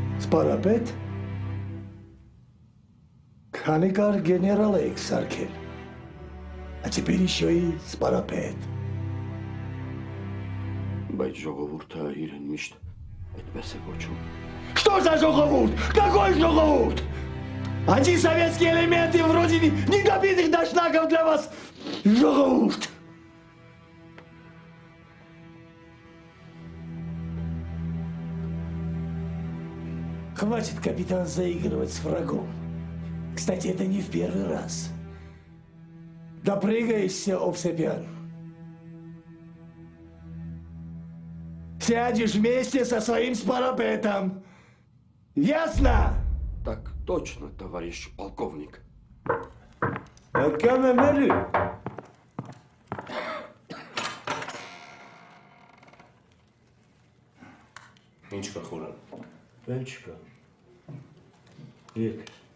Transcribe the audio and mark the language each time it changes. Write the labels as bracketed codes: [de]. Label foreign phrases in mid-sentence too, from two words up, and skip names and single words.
[hy] Սպարապետ։ Քանի կար գեներալ եք սարքել։ [ru] А теперь еще и [hy] սպարապետ։ Բայց ժողովուրդը իրեն միշտ այդպես է կոչում։ [ru] Что за ժողովուրդ? Какой ժողովուրդ? Антисоветские элементы вроде недобитых дошнаков для вас ժողովուրդ։ Хватит, капитан, заигрывать с врагом. Кстати, это не в первый раз. Допрыгаешься, Овсепян. Сядешь вместе со своим спарапетом. Ясно? Так точно, товарищ полковник. [hy] Կամեմելի։ Ինչ կա խորան։ Բան չկա։ Եկ։